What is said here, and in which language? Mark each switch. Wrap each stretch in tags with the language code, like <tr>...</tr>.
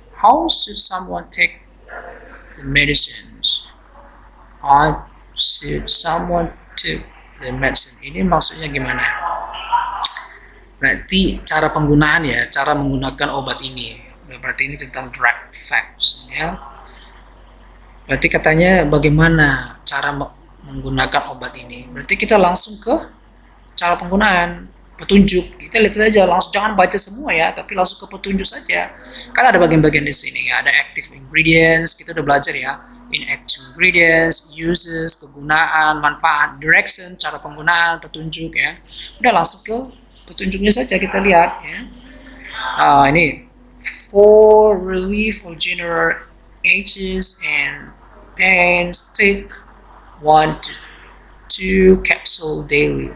<en>How should someone take the medicines? How should someone take the medicine?</en> <id>Ini maksudnya gimana? Berarti cara penggunaan ya, cara menggunakan obat ini. Berarti ini tentang drug facts ya. Berarti katanya bagaimana cara menggunakan obat ini. Berarti kita langsung ke cara penggunaan, petunjuk. Kita lihat saja, langsung jangan baca semua ya, tapi langsung ke petunjuk saja. Kan ada bagian-bagian di sini ya, ada active ingredients, kita udah belajar ya. inactive ingredients, uses, kegunaan, manfaat, direction, cara penggunaan, petunjuk ya. Udah langsung ke petunjuknya saja kita lihat ya.</id> <en>Ini for relief of general aches and pains, take 1 to 2 capsule daily.</en>